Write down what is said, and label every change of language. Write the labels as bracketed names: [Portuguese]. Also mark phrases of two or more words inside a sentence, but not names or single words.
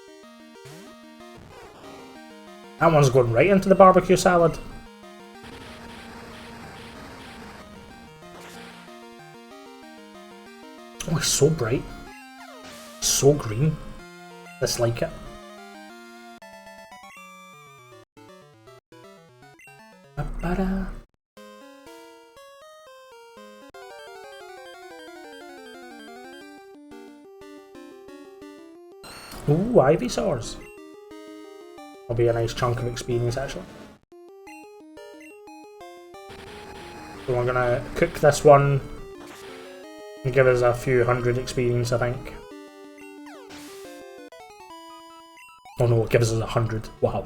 [English] That one's going right into the barbecue salad. Oh, he's so bright. So green. Dislike it. Ba-ba-da. Ooh, Ivysaurs. That'll be a nice chunk of experience, actually. So we're gonna cook this one and give us a few hundred experience, I think. Oh no, it gives us 100. Wow.